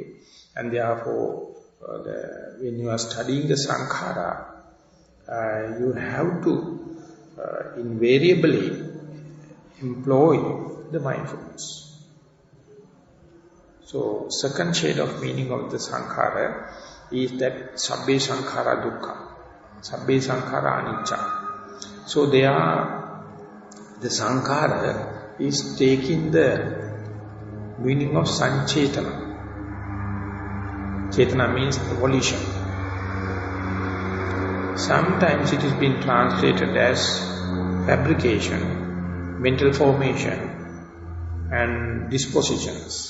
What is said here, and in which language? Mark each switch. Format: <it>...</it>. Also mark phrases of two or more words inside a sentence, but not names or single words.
<en>And therefore, when you are studying the sankhara, you have to invariably employ the mindfulness. So, second shade of meaning of the sankhara is that</en> <pi>sabbe sankhara dukkha, sabbe sankhara anicca.</pi> <en>So the sankhara is taking the meaning of sanchetana. Chetana means the volition. Sometimes it has been translated as fabrication, mental formation, and dispositions.</en>